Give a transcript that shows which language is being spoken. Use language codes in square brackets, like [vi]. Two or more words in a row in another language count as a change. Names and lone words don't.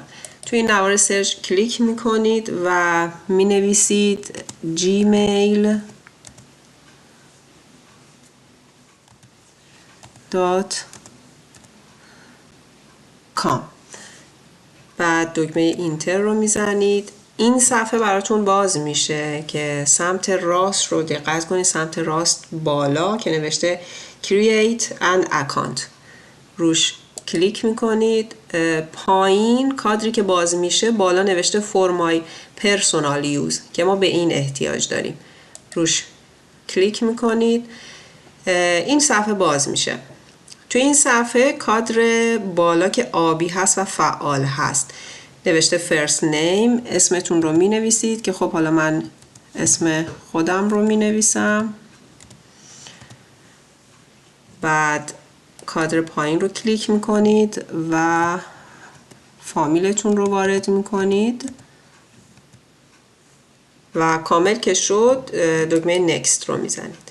[fa] توی این نوار سرچ کلیک میکنید و مینویسید gmail.com. بعد دکمه اینتر رو میزنید. این صفحه براتون باز میشه که سمت راست رو دقت کنید، سمت راست بالا که نوشته [en] Create an account [fa] روش کلیک میکنید. پایین کادری که باز میشه بالا نوشته [en] For my personal use [fa] که ما به این احتیاج داریم. روش کلیک میکنید. این صفحه باز میشه. توی این صفحه کادر بالا که آبی هست و فعال هست نوشته [en] first name، [fa] اسمتون رو می نویسید که خب حالا من اسم خودم رو می نویسم. بعد کادر پایین رو کلیک می کنید و فامیلتون رو وارد می کنید و کامل که شد دکمه next رو می زنید.